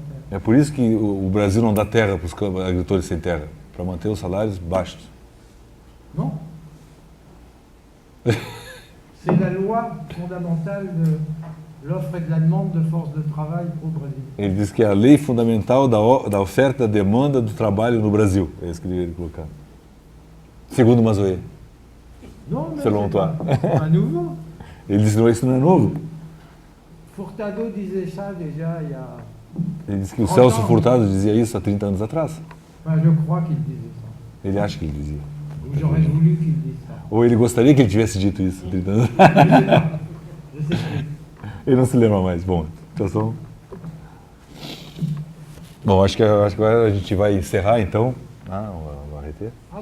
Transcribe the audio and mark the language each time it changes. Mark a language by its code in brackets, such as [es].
[pt] É por isso que o Brasil não dá terra para os agricultores sem terra, para manter os salários baixos. Não. [fr] C'est la loi fondamentale de l'offre et de la demande de force de travail au Brasil. [pt] Ele diz que é a lei fundamental da oferta e da demanda do trabalho no Brasil. É isso que ele devia colocar. Segundo Mazoé. Não, mas é novo. Ele disse que isso não é novo. Furtado dizia isso já há... Ele disse que o Celso Furtado dizia isso há 30 anos atrás. Mas eu [fr] crois qu'il disait ça. [pt] Ele acha que ele dizia. [fr] Ou j'aurais voulu qu'il dise ça. [pt] Ou ele gostaria que ele tivesse dito isso há 30 anos. Ele não se lembra mais. Bom, situação. Bom, acho que agora a gente vai encerrar então. O RT.